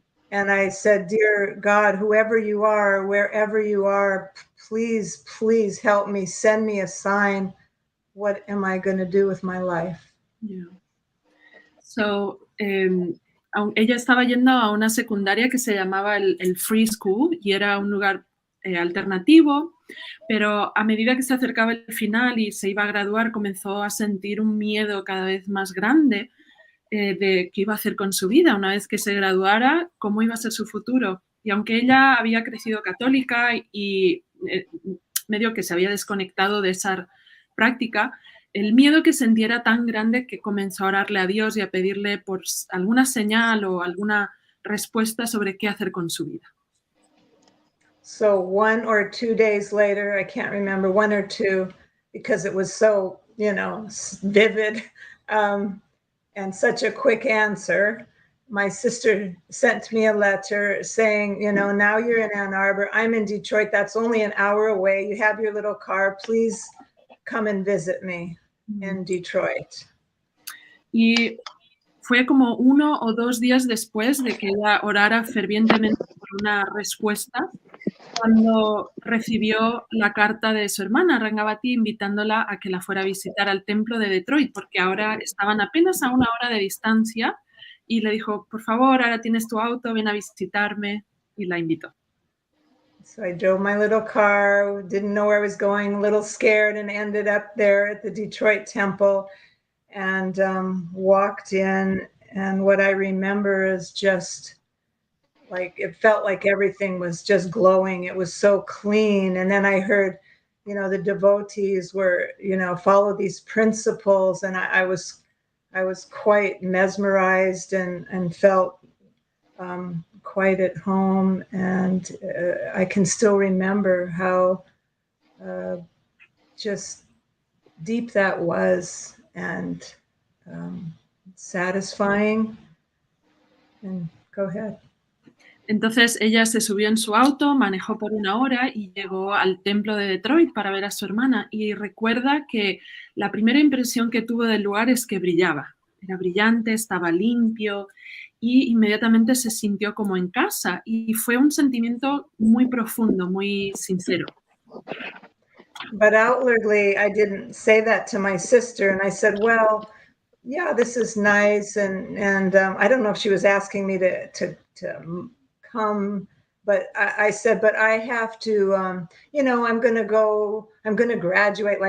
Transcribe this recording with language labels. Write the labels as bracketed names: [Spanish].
[English] And I said, "Dear God, whoever you are, wherever you are, please, please help me. Send me a sign. What am I going to do with my life?" Yeah. [Spanish] So, ella estaba yendo a una secundaria que se llamaba el Free School y era un lugar alternativo, pero a medida que se acercaba el final y se iba a graduar, comenzó a sentir un miedo cada vez más grande de qué iba a hacer con su vida una vez que se graduara, cómo iba a ser su futuro. Y aunque ella había crecido católica y medio que se había desconectado de esa práctica, el miedo que sentía era tan grande que comenzó a orarle a Dios y a pedirle por alguna señal o alguna respuesta sobre qué hacer con su vida. [English] So 1 or 2 days later, I can't remember, 1 or 2, because it was so, you know, vivid and such a quick answer. My sister sent me a letter saying, you know, now you're in Ann Arbor. I'm in Detroit. That's only an hour away. You have your little car. Please come and visit me in Detroit. [Spanish] Y fue como 1 o 2 días después de que ella orara fervientemente por una respuesta, cuando recibió la carta de su hermana Rangavati invitándola a que la fuera a visitar al templo de Detroit, porque ahora estaban apenas a 1 hora de distancia, y le dijo, por favor, ahora tienes tu auto, ven a visitarme, y la invitó. [English] So I drove my little car, didn't know where I was going, a little scared, and ended up there at the Detroit temple and walked in. And what I remember is just like, it felt like everything was just glowing. It was so clean. And then I heard, you know, the devotees were, you know, follow these principles. And I was quite mesmerized and felt quite at home. And I can still remember how just deep that was, and satisfying. And go ahead. [Spanish] Entonces ella se subió en su auto, manejó por 1 hora y llegó al templo de Detroit para ver a su hermana. Y recuerda que la primera impresión que tuvo del lugar es que brillaba. Era brillante, estaba limpio y inmediatamente se sintió como en casa. Y fue un sentimiento muy profundo, muy sincero. [English] But outwardly, I didn't say that to my sister. And I said, well, yeah, this is nice. And I don't know if she was asking me to come, but I said, but I have to, you know, I'm going to graduate.